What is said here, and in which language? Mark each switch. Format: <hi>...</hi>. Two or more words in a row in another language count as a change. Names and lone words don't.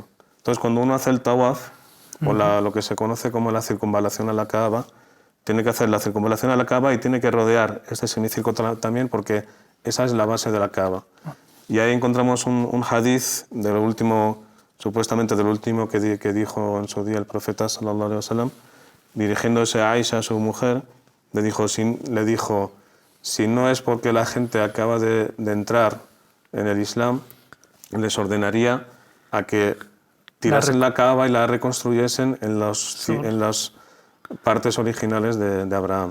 <es>Entonces cuando uno hace el tawaf, o lo que se conoce como la circunvalación a la Kaaba, tiene que hacer la circunvalación a la Kaaba y tiene que rodear este semicírculo también, porque esa es la base de la Kaaba. Y ahí encontramos un hadith supuestamente del último que dijo en su día el profeta</es> <ar>صلى الله عليه وسلم,</ar> <es>dirigiéndose a Aisha, su mujer, le dijo, si no es porque la gente acaba de entrar en el Islam, les ordenaría a que tirasen la Kaaba y la reconstruyesen en las partes originales de Abraham.</es>